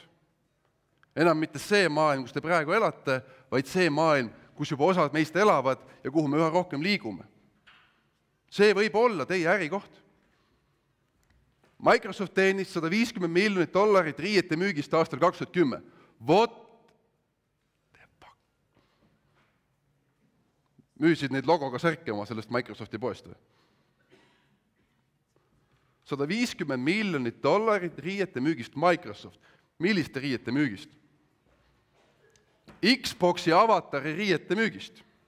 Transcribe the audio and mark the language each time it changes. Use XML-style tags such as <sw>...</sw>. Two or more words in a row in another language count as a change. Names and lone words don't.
<et>Enam mitte see maailm, kus te praegu elate, vaid see maailm, kus juba osad meist elavad ja kuhu me üha rohkem liigume. See võib olla teie ärikoht. Microsoft teenis $150 miljonit riiete müügist aastal 2010.</et> <en>What the fuck?</en> <et>Müüsid neid logoga särke oma sellest Microsofti poest või? $150 miljonit riiete müügist Microsoft. Milliste riiete müügist? Xboxi avatari riiete müügist.</et>